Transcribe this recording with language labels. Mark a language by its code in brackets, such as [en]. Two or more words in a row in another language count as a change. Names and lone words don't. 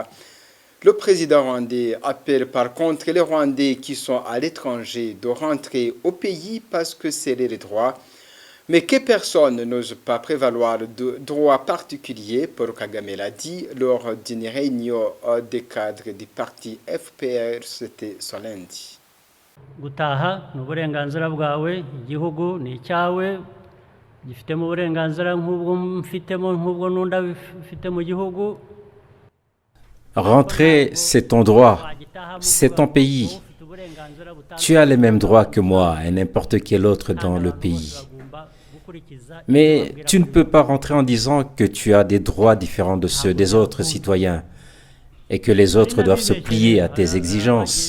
[fr] Le président rwandais appelle par contre les Rwandais qui sont à l'étranger de rentrer au pays parce que c'est les droits. Mais que personne n'ose pas prévaloir de droits particuliers, Paul Kagame l'a dit lors d'une réunion des cadres du parti FPR, c'était ce lundi. [rw] Gutaha ni uburenganzira bwawe, igihugu ni icyawe, gifitemo uburenganzira nk'ubwo mfitemo nk'ubwo n'undi afite mu gihugu. [fr] Rentrer, c'est ton droit, c'est ton pays. Tu as les mêmes droits que moi et n'importe quel autre dans le pays. Mais tu ne peux pas rentrer en disant que tu as des droits différents de ceux des autres citoyens et que les autres doivent se plier à tes exigences.